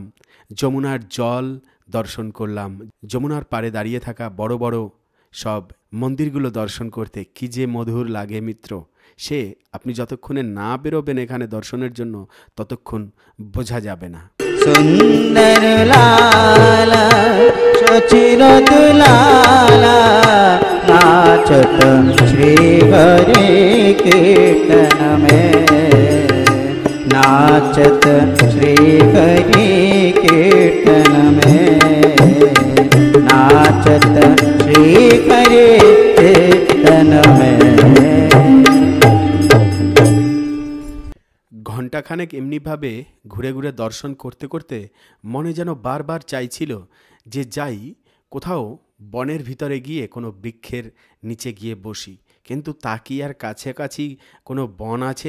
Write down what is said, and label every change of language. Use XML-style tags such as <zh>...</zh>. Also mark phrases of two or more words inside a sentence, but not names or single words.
<bn>যমুনার জল দর্শন করলাম, যমুনার পাড়ে দাঁড়িয়ে থাকা বড় বড় সব মন্দিরগুলো দর্শন করতে কি যে মধুর লাগে মিত্র, সে আপনি যতক্ষণে না বেরোবেন এখানে দর্শনের জন্য ততক্ষণ বোঝা যাবে না।</bn> <hi>सुंदर लाला सचिर दुलाला नाचत श्री हरि कीर्तन में, नाचत श्री हरि कीर्तन में, नाचत श्री हरि कीर्तन में।</hi> <bn>ঘণ্টাখানেক এমনিভাবে ঘুরে ঘুরে দর্শন করতে করতে মনে যেন বারবার চাইছিল যে যাই কোথাও বনের ভিতরে গিয়ে কোনো বৃক্ষের নিচে গিয়ে বসি, কিন্তু তা কি আর কাছাকাছি কোনো বন আছে?</bn>